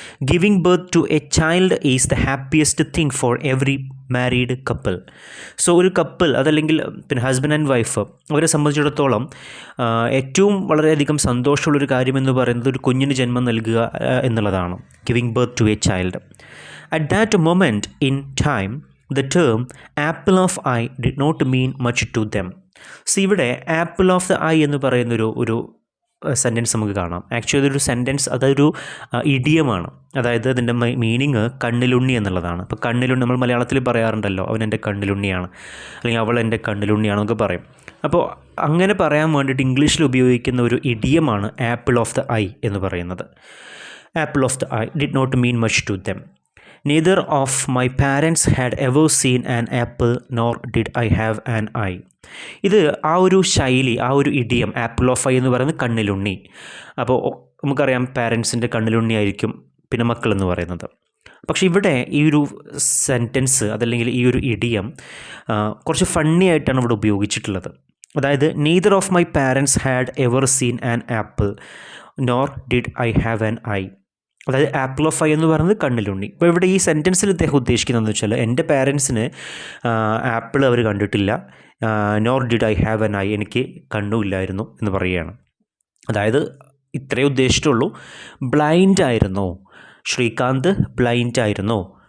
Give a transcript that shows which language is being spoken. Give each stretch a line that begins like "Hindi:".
English: Giving birth to a child is the happiest thing for every married couple.
Malayalam: So ഒരു couple, അതല്ലെങ്കിൽ പിന്നെ
English: husband and wife,
Malayalam: അവരെ സംബന്ധിച്ചിടത്തോളം ഏറ്റവും വളരെയധികം സന്തോഷമുള്ളൊരു കാര്യമെന്ന് പറയുന്നത് ഒരു കുഞ്ഞിന് ജന്മം നൽകുക എന്നുള്ളതാണ്.
English: Giving birth to a child. At that moment in time, the term apple of eye did not mean much to them.
Malayalam: So ഇവിടെ
English: apple of the eye
Malayalam: എന്ന് പറയുന്നൊരു സെൻറ്റൻസ് നമുക്ക് കാണാം. ആക്ച്വലി അതൊരു സെൻറ്റൻസ്, അതൊരു ഇഡിയമാണ്. അതായത് അതിൻ്റെ മീനിങ് കണ്ണിലുണ്ണി എന്നുള്ളതാണ്. അപ്പോൾ കണ്ണിലുണ്ണി നമ്മൾ മലയാളത്തിൽ പറയാറുണ്ടല്ലോ, അവൻ എൻ്റെ കണ്ണിലുണ്ണിയാണ്, അല്ലെങ്കിൽ അവൾ എൻ്റെ കണ്ണിലുണ്ണിയാണെന്നൊക്കെ പറയും. അപ്പോൾ അങ്ങനെ പറയാൻ വേണ്ടിയിട്ട് ഇംഗ്ലീഷിൽ ഉപയോഗിക്കുന്ന ഒരു ഇഡിയമാണ്
English: apple of the eye
Malayalam: എന്ന് പറയുന്നത്.
English: Apple of the eye did not mean much to them. Neither of my parents had ever seen an apple, nor did I have an eye.
Malayalam: ഇത് ആ ഒരു ശൈലി, ആ ഒരു ഇഡിയം, ആപ്പിൾ ഓഫ് ഐ എന്ന് പറയുന്നത് കണ്ണിലുണ്ണി. അപ്പോൾ നമുക്കറിയാം പാരൻസിൻ്റെ കണ്ണിലുണ്ണി ആയിരിക്കും പിന്നെ മക്കളെന്ന് പറയുന്നത്. പക്ഷേ ഇവിടെ ഈ ഒരു സെൻറ്റൻസ്, അതല്ലെങ്കിൽ ഈ ഒരു ഇഡിയം കുറച്ച് ഫണ്ണി ആയിട്ടാണ് ഇവിടെ ഉപയോഗിച്ചിട്ടുള്ളത്.
English: അതായത് neither of my parents had ever seen an apple, nor did I have an eye.
Malayalam: അതായത് ആപ്പിൾ ഓഫ് ഐ എന്ന് പറയുന്നത് കണ്ണിലുണ്ണി. ഇപ്പോൾ ഇവിടെ ഈ സെൻറ്റൻസിൽ ഇദ്ദേഹം ഉദ്ദേശിക്കുന്നതെന്ന് വെച്ചാൽ എൻ്റെ പാരൻസിന് ആപ്പിൾ അവർ കണ്ടിട്ടില്ല,
English: nor did I have an eye,
Malayalam: എനിക്ക് കണ്ണുമില്ലായിരുന്നു എന്ന് പറയുകയാണ്. അതായത് ഇത്രയേ ഉദ്ദേശിച്ചിട്ടുള്ളൂ. ബ്ലൈൻഡ് ആയിരുന്നോ ശ്രീകാന്ത്? ബ്ലൈൻഡ് ആയിരുന്നോ?